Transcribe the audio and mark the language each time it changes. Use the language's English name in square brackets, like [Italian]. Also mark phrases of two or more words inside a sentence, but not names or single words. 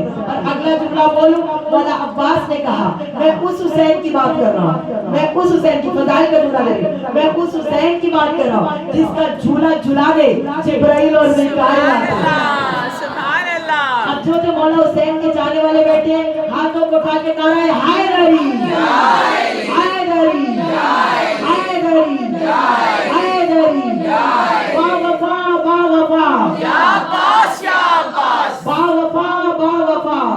[Urdu] اور اگلا جملہ بولوں، مولا عباس نے کہا میں اس حسین کی بات کر رہا ہوں، میں اس حسین کی فضائل کا جملہ لے رہی ہوں، میں اس حسین کی بات کر رہا ہوں جس کا جھولا جھلانے جبرائیل اور میکائیل آتے ہیں. [Arabic] سبحان اللہ. [Urdu] اب جو مولا حسین کے چاہنے والے بیٹھے ہیں، ہاتھوں کو اٹھا کے نعرہ ہے حیدری حیدری حیدری حیدری. با وفا با وفا، با وفا با وفا